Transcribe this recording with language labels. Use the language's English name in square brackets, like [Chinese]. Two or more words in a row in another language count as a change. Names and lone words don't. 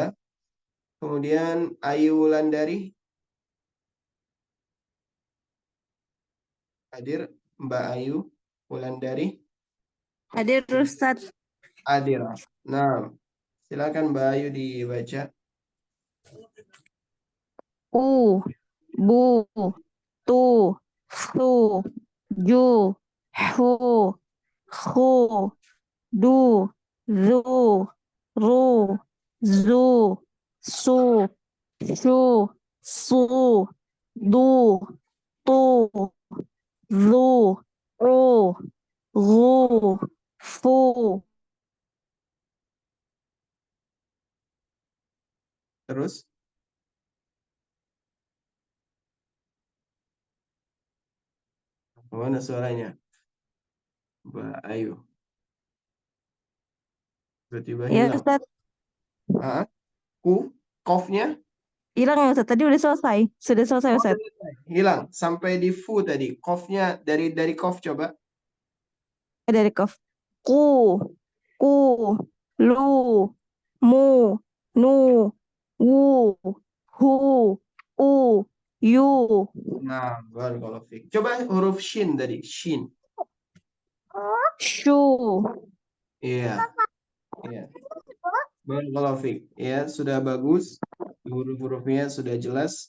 [Indonesian] Kemudian Ayu Wulandari. Hadir Mbak Ayu Wulandari. Hadir Ustaz. Hadir. Nah, silakan Mbak Ayu dibaca. [Arabic] أُ، بُ، تُ، ثُ، جُ, حُ، خُ، دُ، ذُ، رُ، زُ, سُ، شُ، صُ, ضُ، طُ، ظُ، عُ، غُ، فُ. [Indonesian] Terus. Mana suaranya? Mbak Ayu. Tiba-tiba Ya hilang. Ustaz. Kofnya? Hilang ya Ustaz. Tadi udah selesai. Sudah selesai Ustaz. Hilang. Sampai di fu tadi. Kofnya dari kof coba. Dari kof. [Arabic] قُ، لُ، مُ، نُ, وُ، هُ, ءُ، يُ. [Indonesian] Nah, [Arabic] بارك الله فيك. [Indonesian] Coba huruf shin tadi. Shin. [Arabic] Shu. [Indonesian] Iya. Iya. [Arabic] بارك الله فيك. [Indonesian] Ya, sudah bagus. Huruf-hurufnya sudah jelas.